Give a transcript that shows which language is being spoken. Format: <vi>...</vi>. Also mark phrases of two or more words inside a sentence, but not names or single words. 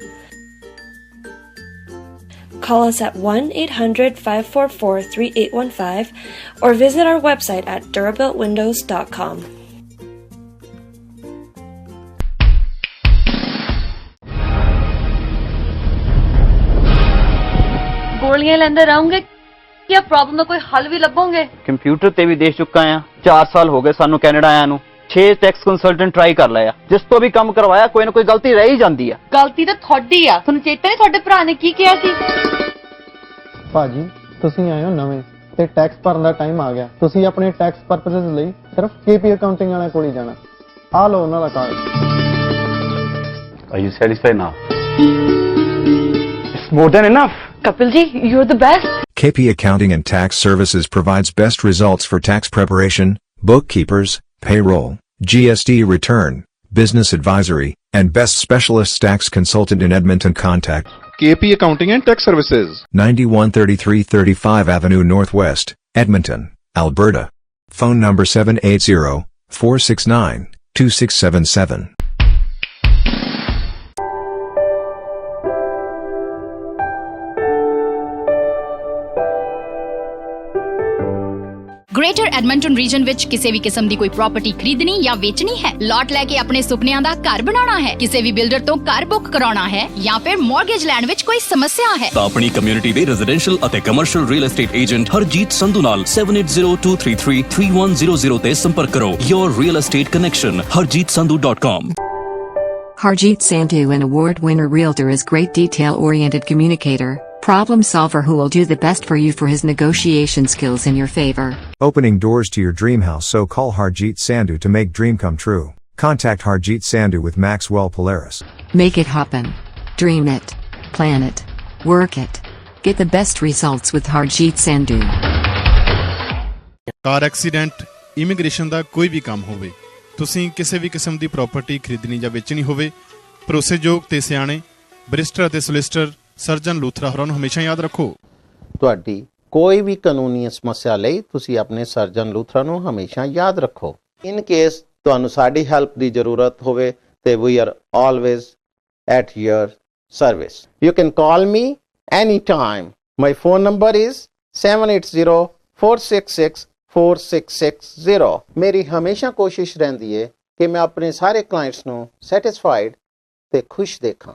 <en>Call us at 1-800-544-3815 or visit our website at durabuiltwindows.com.</en> <pa>ਗਾਲੀਆਂ ਲੈਂਦੇ ਰਹੋਗੇ ਕਿ ਇਹ ਪ੍ਰੋਬਲਮ ਦਾ ਕੋਈ ਹੱਲ ਵੀ ਲੱਭੋਗੇ? ਕੰਪਿਊਟਰ ਤੇ ਵੀ ਦੇਖ ਚੁੱਕਾ ਆ 4 ਸਾਲ ਹੋ ਗਏ ਸਾਨੂੰ ਕੈਨੇਡਾ ਆਇਆਂ ਨੂੰ 6</pa> <en>tax consultant</en> <pa>ਟਰਾਈ ਕਰ ਲਿਆ ਜਿਸ ਤੋਂ ਵੀ ਕੰਮ ਕਰਵਾਇਆ ਕੋਈ ਨਾ ਕੋਈ ਗਲਤੀ ਰਹਿ ਹੀ ਜਾਂਦੀ ਆ ਗਲਤੀ ਤਾਂ ਤੁਹਾਡੀ ਆ ਤੁਹਾਨੂੰ ਚੇਤਾ ਨਹੀਂ ਤੁਹਾਡੇ ਭਰਾ ਨੇ ਕੀ ਕਿਹਾ ਸੀ? ਭਾਜੀ ਤੁਸੀਂ ਆਏ ਹੋ ਨਵੇਂ ਤੇ ਟੈਕਸ ਭਰਨ ਦਾ ਟਾਈਮ ਆ ਗਿਆ ਤੁਸੀਂ ਆਪਣੇ</pa> <en>tax purposes</en> <pa>ਲਈ ਸਿਰਫ KP ਅਕਾਊਂਟਿੰਗ ਵਾਲਿਆਂ ਕੋਲ ਹੀ ਜਾਣਾ ਆ ਲਓ ਉਹਨਾਂ ਦਾ ਕਾਰਡ</pa> <en>Are you satisfied now? It's more than enough. Kapil ji, you're the best. KP Accounting and Tax Services provides best results for tax preparation, bookkeepers, payroll, GST return, business advisory, and best specialist tax consultant in Edmonton. Contact KP Accounting and Tax Services. 913335 Avenue Northwest, Edmonton, Alberta. Phone number 780-469-2677.</en> <pa>ਗ੍ਰੇਟਰ ਐਡਮੰਟਨ ਰੀਜਨ ਵਿੱਚ ਕਿਸੇ ਵੀ ਕਿਸਮ ਦੀ ਕੋਈ ਪ੍ਰਾਪਰਟੀ ਖਰੀਦਣੀ ਜਾਂ ਵੇਚਣੀ ਹੈ ਲਾਟ ਲੈ ਕੇ ਆਪਣੇ ਸੁਪਨਿਆਂ ਦਾ ਘਰ ਬਣਾਉਣਾ ਹੈ ਕਿਸੇ ਵੀ ਬਿਲਡਰ ਤੋਂ ਘਰ ਬੁੱਕ ਕਰਾਉਣਾ ਹੈ ਜਾਂ ਫਿਰ ਮਾਰਗੇਜ ਲੈਣ ਵਿੱਚ ਕੋਈ ਸਮੱਸਿਆ ਹੈ ਤਾਂ ਆਪਣੀ ਕਮਿਊਨਿਟੀ ਦੇ ਰੈਜ਼ੀਡੈਂਸ਼ੀਅਲ ਅਤੇ ਕਮਰਸ਼ੀਅਲ</pa> <en>real estate agent</en> <pa>ਹਰਜੀਤ ਸੰਧੂ ਨਾਲ 7802333100 ਤੇ ਸੰਪਰਕ ਕਰੋ</pa> <en>Your Real Estate Connection</en> <pa>harjeetsandhu.com</pa> <en>Harjeet Sandhu, an award-winner realtor, is great detail-oriented communicator, problem solver who will do the best for you for his negotiation skills in your favor. Opening doors to your dream house, so call Harjeet Sandhu to make dream come true. Contact Harjeet Sandhu with Maxwell Polaris. Make it happen. Dream it. Plan it. Work it. Get the best results with Harjeet Sandhu. car accident immigration</en> <pa>ਦਾ ਕੋਈ ਵੀ ਕੰਮ ਹੋਵੇ ਤੁਸੀਂ ਕਿਸੇ ਵੀ ਕਿਸਮ ਦੀ ਪ੍ਰਾਪਰਟੀ ਖਰੀਦਣੀ ਜਾਂ ਵੇਚਣੀ ਹੋਵੇ ਭਰੋਸੇਯੋਗ ਤੇ ਸਿਆਣੇ ਬੈਰਿਸਟਰ ਅਤੇ ਸੋਲਿਸਿਟਰ ਸਰਜਨ ਲੂਥਰਾ ਹੋਰਾਂ ਨੂੰ ਹਮੇਸ਼ਾ ਯਾਦ ਰੱਖੋ ਤੁਹਾਡੀ ਕੋਈ ਵੀ ਕਾਨੂੰਨੀ ਸਮੱਸਿਆ ਲਈ ਤੁਸੀਂ ਆਪਣੇ ਸਰਜਨ ਲੂਥਰਾ ਨੂੰ ਹਮੇਸ਼ਾ ਯਾਦ ਰੱਖੋ</pa> <en>in case</en> <pa>ਤੁਹਾਨੂੰ ਸਾਡੀ ਹੈਲਪ ਦੀ ਜ਼ਰੂਰਤ ਹੋਵੇ ਤੇ</pa> <en>we are always at your service you can call me any time my phone number is</en> <pa>7804664660 ਮੇਰੀ ਹਮੇਸ਼ਾ ਕੋਸ਼ਿਸ਼ ਰਹਿੰਦੀ ਹੈ ਕਿ ਮੈਂ ਆਪਣੇ ਸਾਰੇ ਕਲਾਇੰਟਸ ਨੂੰ ਸੈਟੀਸਫਾਈਡ ਤੇ ਖੁਸ਼ ਦੇਖਾਂ</pa>